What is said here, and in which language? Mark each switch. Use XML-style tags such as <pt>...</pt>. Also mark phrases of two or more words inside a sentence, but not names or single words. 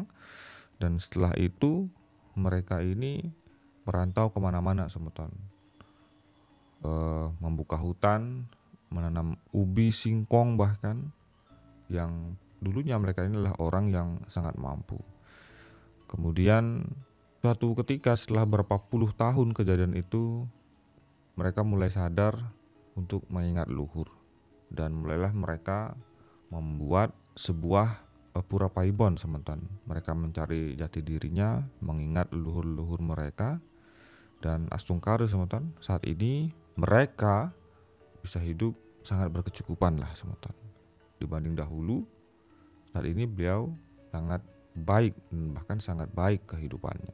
<id>Dan setelah itu mereka ini merantau kemana-mana semeton, membuka hutan, menanam ubi, singkong, bahkan yang dulunya mereka ini adalah orang yang sangat mampu. Kemudian suatu ketika setelah berapa puluh tahun kejadian itu, mereka mulai sadar untuk mengingat leluhur dan mulailah mereka membuat sebuah pura paibon semeton. Mereka mencari jati dirinya, mengingat leluhur-leluhur mereka, dan astungkari semeton. Saat ini mereka bisa hidup sangat berkecukupan lah semeton. Dibanding dahulu, saat ini beliau sangat baik, bahkan sangat baik kehidupannya.</id>